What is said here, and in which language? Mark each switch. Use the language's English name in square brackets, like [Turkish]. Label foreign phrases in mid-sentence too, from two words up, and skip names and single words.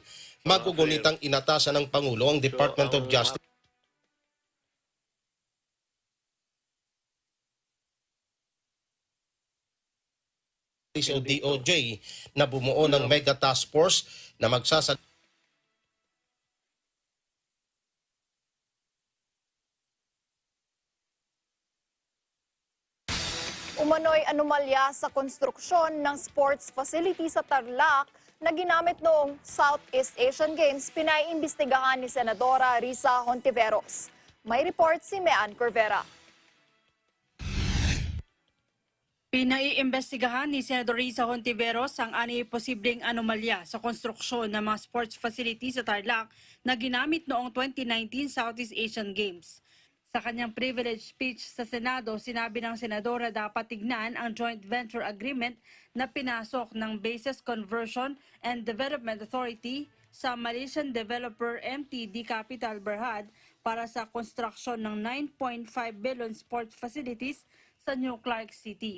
[Filipino] Magugunitang inatasan ng Pangulo ang Department of Justice o DOJ na bumuo ng [English] mega task force [Filipino] na magsasag Umano'y anomalya sa konstruksyon ng [English] sports facility [Filipino] sa Tarlac na ginamit noong Southeast Asian Games, pinaiimbestigahan ni Senadora Risa Hontiveros. May report si Mean Corvera. Pinaiimbestigahan ni Senador Risa Hontiveros ang posibleng anomalya sa konstruksyon ng mga [English] sports facility [Filipino] sa Tarlac na ginamit noong 2019 Southeast Asian Games. Sa kanyang [English] privilege speech [Filipino] sa Senado, sinabi ng Senadora dapat tignan ang [English] joint venture agreement [Filipino] na pinasok ng Bases Conversion and Development Authority sa [English] Malaysian developer [Filipino] MTD Capital Berhad para sa construction ng 9.5 [English] billion sports facilities [Filipino] sa New Clark City.